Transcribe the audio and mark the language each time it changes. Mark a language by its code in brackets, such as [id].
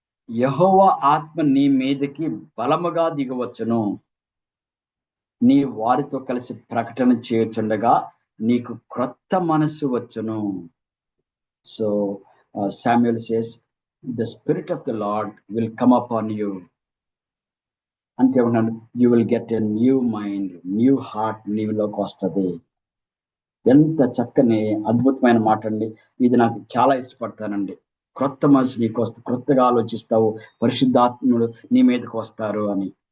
[te] యెహోవా ఆత్మ నీ మీదకి బలముగా దిగవచ్చును, నీ వారితో కలిసి ప్రకటన చేయుచుండగా నీకు క్రొత్త మనస్సు వచ్చును. [en] So Samuel says, the spirit of the Lord will come upon you. [te] అంటే ఏమన్నాడు? [en] you will get a new mind, new heart [te] నీలోకి వస్తుంది. ఎంత చక్కని అద్భుతమైన మాట అండి. ఇది నాకు చాలా ఇష్టపడతానండి. క్రొత్త మనసు నీకు వస్తే, క్రొత్తగా ఆలోచిస్తావు, పరిశుద్ధాత్ముడు నీ మీదకి వస్తారు అని.